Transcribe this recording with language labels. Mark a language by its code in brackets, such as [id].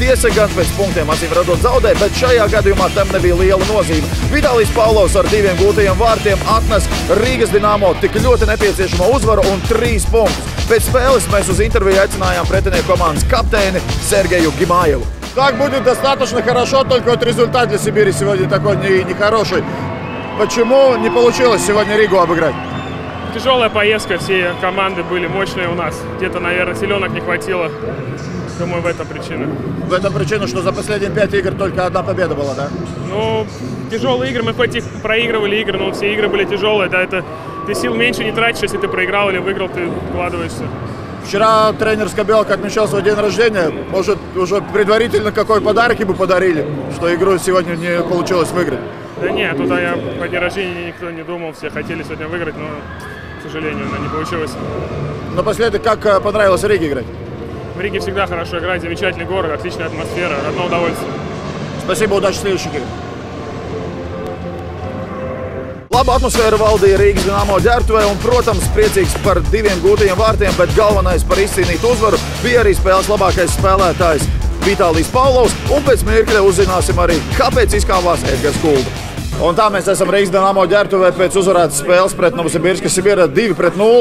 [lv] Tiesa gan pēc punktiem acīm redzot zaudē, bet šajā gadījumā tam nebija liela nozīme. Vitālijs Pavlovs ar 2 gūtajiem vārtiem atnes Rīgas Dinamo tik ļoti nepieciešamo uzvaru un 3 punktus. Pēc spēles mēs uz interviju aicinājām pretinieku komandas kapteini Sergeju Гимаеву. [ru] Так будет достаточно хорошо, только вот результат для Сибири сегодня такой нехороший. Почему не получилось сегодня Ригу обыграть? Тяжелая поездка, все команды были мощные у нас. Где-то, наверное, силенок не хватило. Думаю, в этом причина. В этом причина, что за последние 5 игр только одна победа была, да? Ну, тяжелые игры, мы хоть и проигрывали игры, но все игры были тяжелые. Да, это ты сил меньше не тратишь, если ты проиграл или выиграл, ты вкладываешься. Вчера тренер Скабелка отмечал свой день рождения. Может, уже предварительно какой подарок ему подарили, что игру сегодня не получилось выиграть? Да нет, туда я по день рождения никто не думал. Все хотели сегодня выиграть, но, к сожалению, не получилось. Напоследок, как понравилось в Риге играть? В Риге всегда хорошо играть, замечательный город, отличная атмосфера, одно удовольствие. Спасибо, удачи в следующих играх. [lv] Laba atmosfēra valdīja Rīgas Dinamo ģērbtuvē un, protams, priecīgs par 2 gūtajiem vārtiem, bet galvenais par izcīnītu uzvaru bija arī spēles labākais spēlētājs Vitālijs Pavlovs, un pēc mirkļa uzzināsim arī, kāpēc izkāvās Edgars Kulda. Un tā mēs esam Rīgas Dinamo ģērbtuvē pēc uzvarētas spēles pret Novosibirska Sibira 2-0.